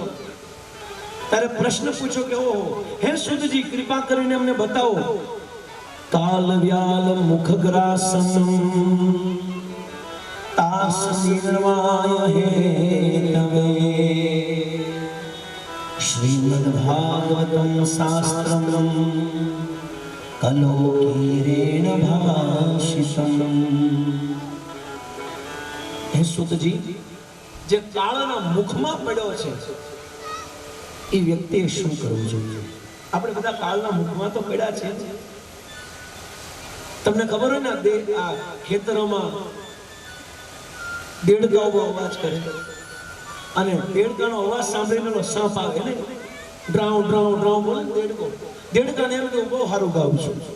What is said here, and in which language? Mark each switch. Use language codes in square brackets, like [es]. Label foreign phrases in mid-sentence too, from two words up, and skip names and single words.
[gu] ત્યારે પ્રશ્ન પૂછો કે ઓહો હે સુધજી કૃપા કરીને અમને બતાવો. [sa] काल व्याल मुख ग्रासम तास निर्वाय हे तवे श्रीमद्भागवतं शास्त्रम् कलोकीरेण भाषितम्। हे सुतजी, [gu] જે કાળના મુખમાં પડ્યો છે એ વ્યક્તિએ શું કરવું જોઈએ? આપણે બધા કાળના મુખમાં તો પડ્યા છે। તમને ખબર હોય ને, આ ખેતરોમાં દેડકાઓ અવાજ કરે અને દેડકાનો અવાજ સાંભળીને સાપ આવે ને, ડ્રાઉ ડ્રાઉ ડ્રાઉ બોલે દેડકાને એમ કે બહુ સારું ગાઉં છું,